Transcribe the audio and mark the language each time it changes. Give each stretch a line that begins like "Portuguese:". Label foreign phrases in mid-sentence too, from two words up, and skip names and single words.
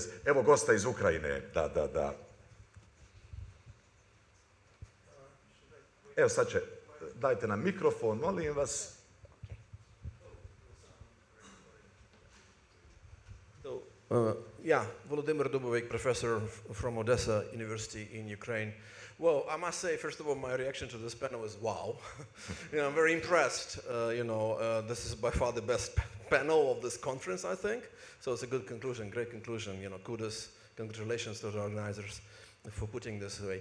Serbian: Evo gosta iz Ukrajine, da. Evo sad će, dajte nam mikrofon, molim vas.
English: Volodymyr Dubovik, professor from Odessa University in Ukraine. Well, I must say, first of all, my reaction to this panel is wow. I'm very impressed. This is by far the best panel of this conference, I think. So it's a good conclusion, great conclusion. Kudos, congratulations to the organizers for putting this away.